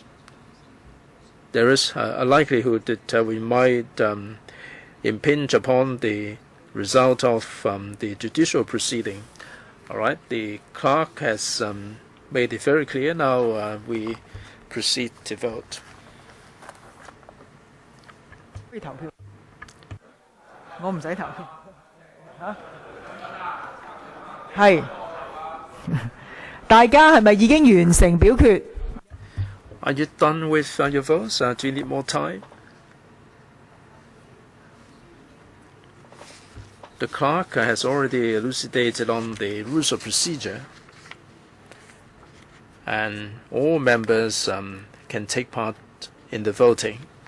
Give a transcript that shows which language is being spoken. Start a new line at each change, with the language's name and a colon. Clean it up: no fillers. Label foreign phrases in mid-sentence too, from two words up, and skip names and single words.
English: There is a likelihood that we might impinge upon the result of the judicial proceeding. All right, the clerk has made it very clear. Now we proceed to vote.
Cantonese: 我唔使投票嚇，係大家係咪已經完成表決？
English: Are you done with your votes? Do you need more time? The clerk has already elucidated on the rules of procedure, and all members can take part in the voting.